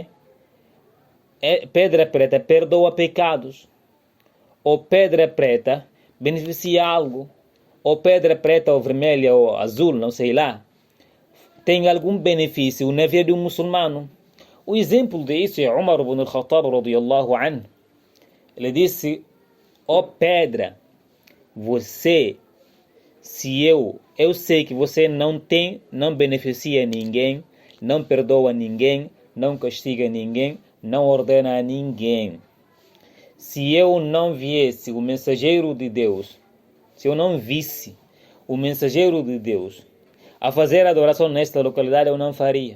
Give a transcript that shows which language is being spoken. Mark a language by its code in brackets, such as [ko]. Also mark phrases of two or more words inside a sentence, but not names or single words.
[pt] Pedra preta perdoa pecados. Ou pedra preta beneficia algo. Ou pedra preta ou vermelha ou azul, não sei lá, tem algum benefício na vida de um muçulmano. O exemplo disso é Umar ibn al-Khattab [ar] رضي الله عنه. [pt] Ele disse: ó pedra, eu sei que você não beneficia ninguém, não perdoa ninguém, não castiga ninguém, não ordena a ninguém. Se eu não viesse o mensageiro de Deus, se eu não visse o mensageiro de Deus a fazer adoração nesta localidade, eu não faria.